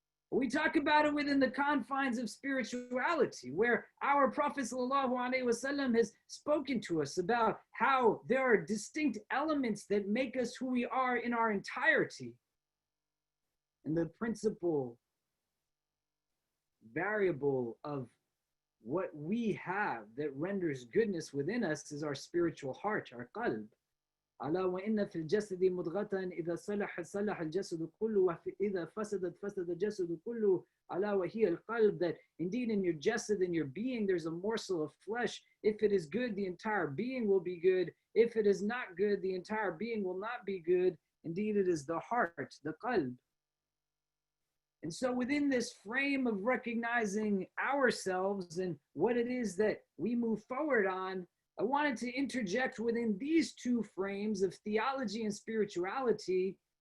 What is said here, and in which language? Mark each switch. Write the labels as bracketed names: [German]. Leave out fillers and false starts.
[English] We talk about it within the confines of spirituality, where our Prophet ﷺ has spoken to us about how there are distinct elements that make us who we are in our entirety. And the principal variable of what we have that renders goodness within us is our spiritual heart, our qalb. [Arabic] ألا وإن في الجسد مضغة إذا صلح صلح الجسد كله وإذا فسدت فسد الجسد كله ألا وهي القلب. [English] That indeed in your jasad, in your being, there's a morsel of flesh. If it is good, the entire being will be good. If it is not good, the entire being will not be good. Indeed, it is the heart, the qalb. And so within this frame of recognizing ourselves and what it is that we move forward on, I wanted to interject within these two frames of theology and spirituality